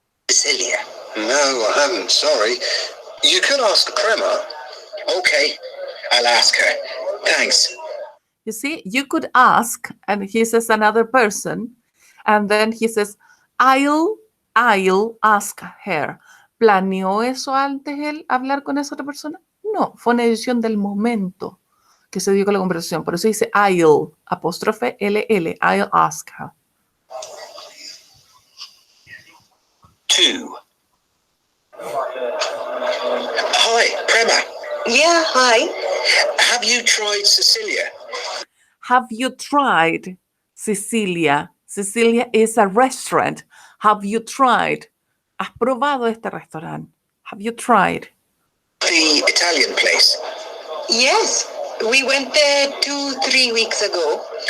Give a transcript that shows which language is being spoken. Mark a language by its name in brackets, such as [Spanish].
[English] Sicilia? No, I haven't, sorry. You could ask Crema. Okay, I'll ask her. Thanks. You see, you could ask, and he says another person, and then he says, I'll ask her. [Spanish] ¿Planeó eso antes él hablar con esa otra persona? No, fue una decisión del momento que se dio con la conversación. Por eso dice I'll, apóstrofe LL, [English] I'll ask her. 2. Hi, Prema. Yeah, hi. Have you tried Sicilia? Have you tried Sicilia? Sicilia is a restaurant. Have you tried? [Spanish] ¿Has probado este restaurante? [English] Have you tried? The Italian place. Yes, we went there 2-3 weeks ago.